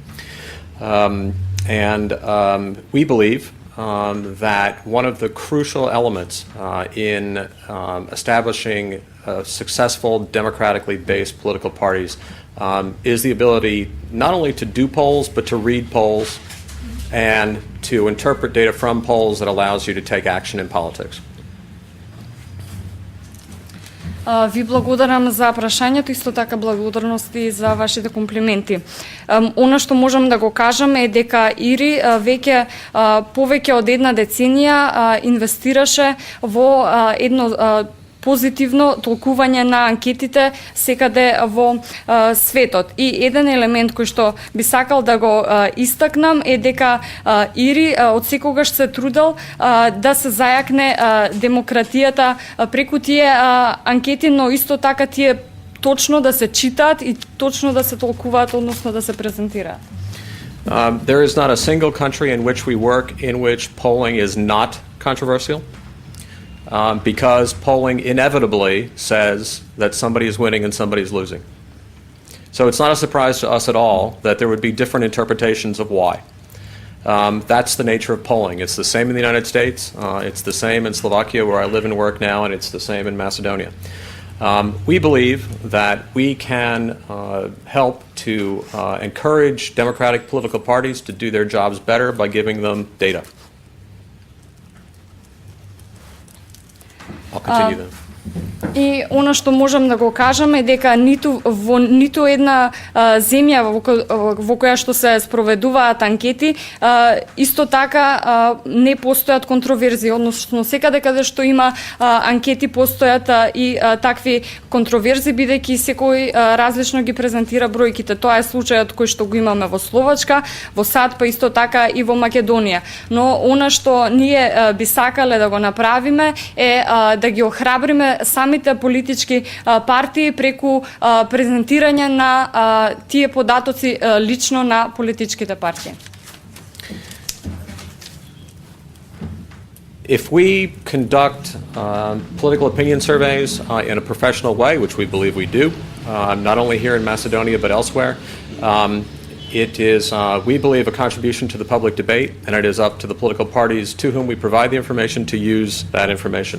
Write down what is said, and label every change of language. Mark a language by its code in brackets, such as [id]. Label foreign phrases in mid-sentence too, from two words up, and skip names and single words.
[en] We believe that one of the crucial elements in establishing successful democratically based political parties is the ability not only to do polls but to read polls and to interpret data from polls that allows you to take action in politics. [mk] Ви благодарам за прашањето, исто така благодарности за вашите комплименти. Она што можам да го кажам е дека Ири веќе повеќе од една деценија инвестираше во едно позитивно толкување на анкетите секаде во светот. И еден елемент кој што би сакал да го истакнам е дека Ири од секогаш се трудел да се зајакне демократијата преку тие анкети, но исто така тие точно да се читаат и точно да се толкуваат, односно да се презентираат. [en] There is not a single country in which we work in which polling is not controversial. Because polling inevitably says that somebody is winning and somebody is losing. So it's not a surprise to us at all that there would be different interpretations of why. That's the nature of polling. It's the same in the United States, it's the same in Slovakia where I live and work now, and it's the same in Macedonia. We believe that we can help to encourage democratic political parties to do their jobs better by giving them data. I'll continue then. [mk] И она што можам да го кажам е дека во ниту една земја во која што се спроведуваат анкети, исто така не постојат контроверзии, односно секаде каде што има анкети постојат и такви контроверзии, бидејќи секој различно ги презентира бројките. Тоа е случајот кој што го имаме во Словачка, во САД, па исто така и во Македонија. Но она што ние би сакале да го направиме е да ги охрабриме самите политички партии преку презентирање на тие податоци лично на политичките партии. [en] If we conduct political opinion surveys in a professional way, which we believe we do, not only here in Macedonia but elsewhere, it is, we believe, a contribution to the public debate, and it is up to the political parties to whom we provide the information to use that information.